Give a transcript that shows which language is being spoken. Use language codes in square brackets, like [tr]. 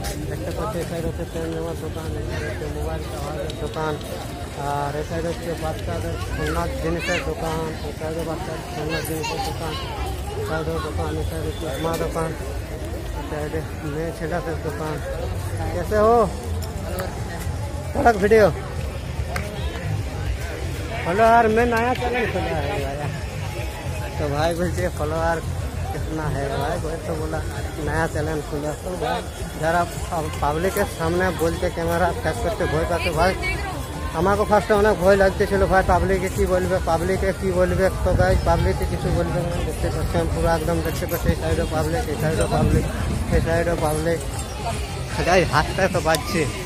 [bn] দেখতে পাচ্ছি এই সাইড হচ্ছে পেন নেওয়ার দোকান, এই সাইড হচ্ছে মোবাইল টাওয়ারের দোকান, আর এই সাইড হচ্ছে বাচ্চাদের খেলনার জিনিসের দোকান, এই সাইডে বাচ্চাদের খেলনার জিনিসের দোকান, সাইডের দোকান, এই সাইডে চশমা দোকান, এই [hi] साइड में छेड़ा से दुकान। कैसे हो? वीडियो फॉलोअर में नया चैनल खुला है भाई। तो भाई बोलते फॉलोअर कितना है भाई, बोले तो बोला नया चैनल खुला। तो भाई जरा पब्लिक के सामने बोलते कैमरा फेस करते भय पाते भाई। [bn] আমাকে ফার্স্টে অনেক ভয় লাগতেছিল ভাই, পাবলিকে কি বলবে, তো গাইজ পাবলিকে কিছু বলবে না। দেখতে পাচ্ছেন পুরো একদম, দেখতে পাচ্ছি এই সাইডে পাবলিক, এই সাইডে পাবলিক, এই সাইডে পাবলিক। গাইজ হাতটা তো বাজছে।